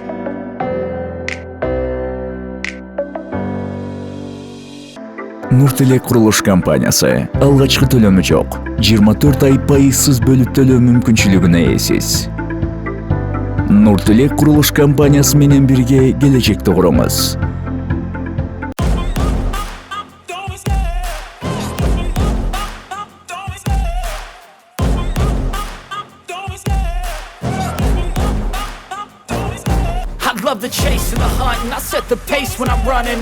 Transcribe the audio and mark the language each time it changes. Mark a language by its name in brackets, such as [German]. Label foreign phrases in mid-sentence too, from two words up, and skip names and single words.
[Kyrgyz] Нуртелек курулуш компаниясы алгачкы төлөмү жок. 24 ай пайызсыз бөлүп төлөө мүмкүнчүлүгүнө ээсиз. Нуртелек курулуш компаниясы менен бирге келечекти куруңуз. [English] Love the chase and the hunt, and I set the pace when I'm running.